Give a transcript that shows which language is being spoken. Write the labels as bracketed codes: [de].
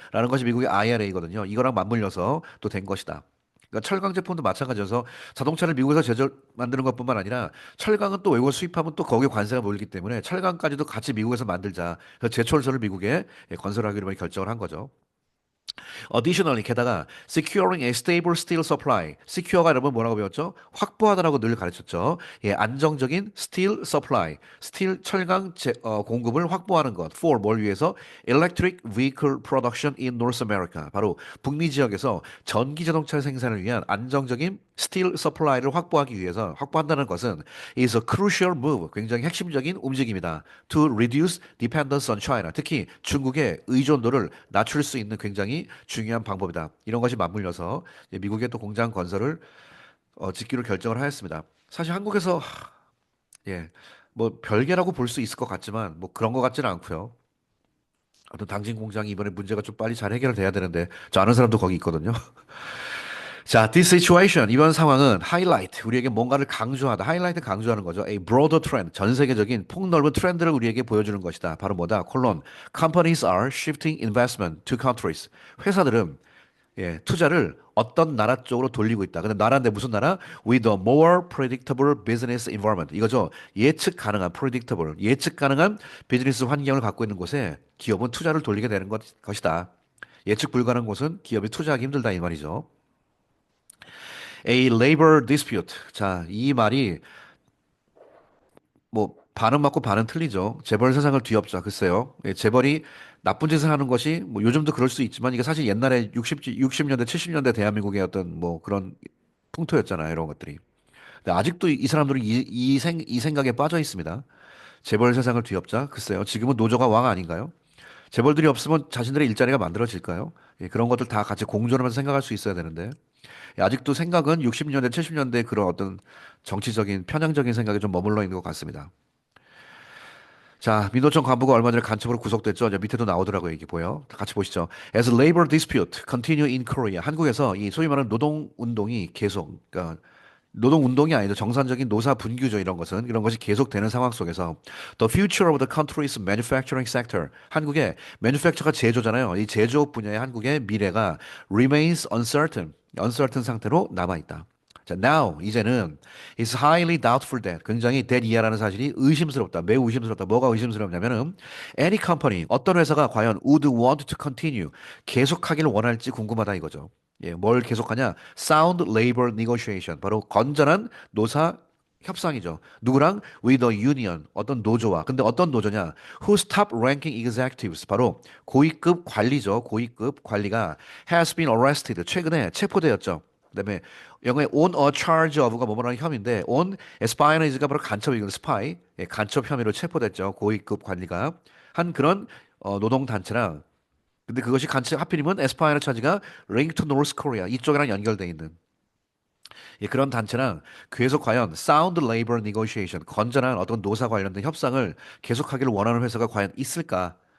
[ko] 라는 것이 미국의 IRA거든요. 이거랑 맞물려서 또 된 것이다. 그러니까 철강 제품도 마찬가지여서 자동차를 미국에서 만드는 것뿐만 아니라 철강은 또 외국에서 수입하면 또 거기에 관세가 몰리기 때문에 철강까지도 같이 미국에서 만들자. 그래서 제철소를 미국에 건설하기로 결정을 한 거죠. [en] Additionally, [ko] 게다가 [en] securing a stable steel supply. [ko] secure가 여러분 뭐라고 배웠죠? 확보하다라고 늘 가르쳤죠. 예, 안정적인 steel supply. 스틸 철강 공급을 확보하는 것. For 뭘 위해서? [en] Electric vehicle production in North America. [ko] 바로 북미 지역에서 전기 자동차 생산을 위한 안정적인 steel supply를 확보하기 위해서 확보한다는 것은 [en] is a crucial move. [ko] 굉장히 핵심적인 움직임이다. [en] To reduce dependence on China. [ko] 특히 중국의 의존도를 낮출 수 있는 굉장히 중요한 방법이다. 이런 것이 맞물려서 이제 미국의 또 공장 건설을 짓기로 결정을 하였습니다. 사실 한국에서 예, 뭐 별개라고 볼 수 있을 것 같지만 뭐 그런 것 같지는 않고요. 어떤 당진 공장이 이번에 문제가 좀 빨리 잘 해결돼야 되는데 저 아는 사람도 거기 있거든요. 자, [en] this situation [ko] 이번 상황은 highlight 우리에게 뭔가를 강조하다. highlight 강조하는 거죠. [en] A broader trend [ko] 전 세계적인 폭넓은 트렌드를 우리에게 보여주는 것이다. 바로 뭐다? 콜론 [en] companies are shifting investment to countries. [ko] 회사들은 예, 투자를 어떤 나라 쪽으로 돌리고 있다. 근데 나라인데 무슨 나라? [en] With a more predictable business environment. 이거죠. [ko] 예측 가능한 predictable, 예측 가능한 비즈니스 환경을 갖고 있는 곳에 기업은 투자를 돌리게 되는 것이다. 예측 불가능한 곳은 기업이 투자하기 힘들다 이 말이죠. [en] A labor dispute. [ko] 자, 이 말이 뭐 반은 맞고 반은 틀리죠. 재벌 세상을 뒤엎자. 글쎄요. 예, 재벌이 나쁜 짓을 하는 것이 뭐 요즘도 그럴 수 있지만 이게 사실 옛날에 60년대, 70년대 대한민국의 어떤 뭐 그런 풍토였잖아요. 이런 것들이. 근데 아직도 이 사람들은 이 생각에 빠져 있습니다. 재벌 세상을 뒤엎자. 글쎄요. 지금은 노조가 왕 아닌가요? 재벌들이 없으면 자신들의 일자리가 만들어질까요? 예, 그런 것들 다 같이 공존하면서 생각할 수 있어야 되는데. 예, 아직도 생각은 60년대, 70년대 그런 어떤 정치적인 편향적인 생각에 좀 머물러 있는 것 같습니다. 자, 민노총 간부가 얼마 전에 간첩으로 구속됐죠. 이제 밑에도 나오더라고요. 이게 보여. 다 같이 보시죠. [en] As labor dispute continue in Korea. [ko] 한국에서 이 소위 말하는 노동 운동이 계속, 그러니까 노동 운동이 아니죠. 정상적인 노사 분규죠. 이런 것은 이런 것이 계속되는 상황 속에서 [en] the future of the country's manufacturing sector. [ko] 한국의 manufacture가 제조잖아요. 이 제조업 분야의 한국의 미래가 [en] remains uncertain. [ko] uncertain 상태로 남아 있다. 자, now 이제는 [en] is highly doubtful that [ko] 굉장히 that 이하라는 사실이 의심스럽다. 매우 의심스럽다. 뭐가 의심스럽냐면은 any company 어떤 회사가 과연 [en] would want to continue [ko] 계속하기를 원할지 궁금하다 이거죠. 예, 뭘 계속하냐? [en] Sound labor negotiation. [ko] 바로 건전한 노사 협상이죠. 누구랑? [en] With a union. [ko] 어떤 노조와. 근데 어떤 노조냐? [en] Whose top ranking executives. [ko] 바로 고위급 관리죠. 고위급 관리가 has been arrested. 최근에 체포되었죠. 그다음에 영어의 [en] on a charge of [ko] 가 뭐뭐라는 혐의인데 [en] on espionage [ko] 가 바로 간첩이고 spy 예, 간첩 혐의로 체포됐죠. 고위급 관리가 한 그런 노동 단체랑 근데 그것이 간첩 하필이면 에스파이어 차지가 [en] link to North Korea [ko] 이쪽이랑 연결돼 있는 예, 그런 단체랑 계속 과연 [en] sound labor negotiation [ko] 건전한 어떤 노사 관련된 협상을 계속하기를 원하는 회사가 과연 있을까?